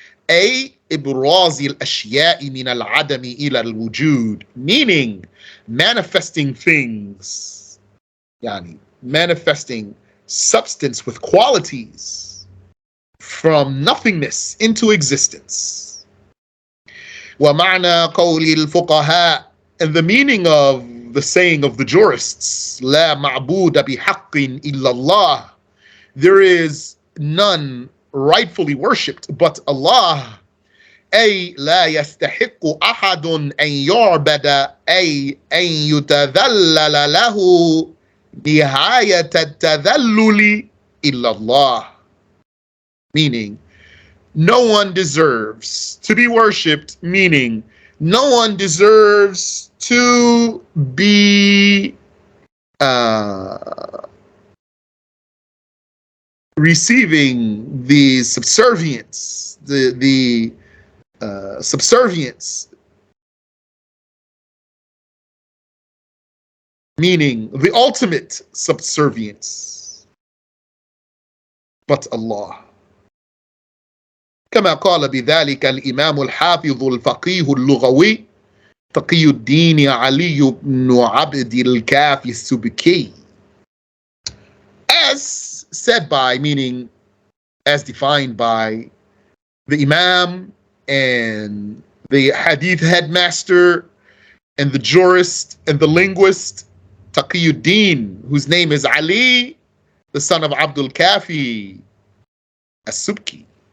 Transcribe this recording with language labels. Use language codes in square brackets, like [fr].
[ar] أي إبراز الأشياء من العدم إلى الوجود, [en] meaning manifesting things, [ar] يعني [en] manifesting substance with qualities from nothingness into existence. [ar] وَمَعْنَى قَوْلِ الْفُقَهَاءِ. [en] And the meaning of the saying of the jurists, [ar] لَا مَعْبُودَ بِحَقٍّ إِلَّا اللَّهِ. [en] There is none rightfully worshipped but Allah. [ar] أي لا يستحق أحد أن يعبد أي أن يتذلل له نهاية التذلل إلا الله. [en] Meaning, no one deserves to be worshipped, meaning no one deserves to be receiving the subservience, the subservience, meaning the ultimate subservience, but Allah. [ar] كما قال بذلك الإمام الحافظ الفقيه اللغوي تقي الدين علي بن عبد الكافي السبكي. [en] As said by, meaning as defined by, the Imam and the Hadith headmaster and the jurist and the linguist Taqiyuddin, whose name is Ali, the son of Abdul Kafi as-Subki.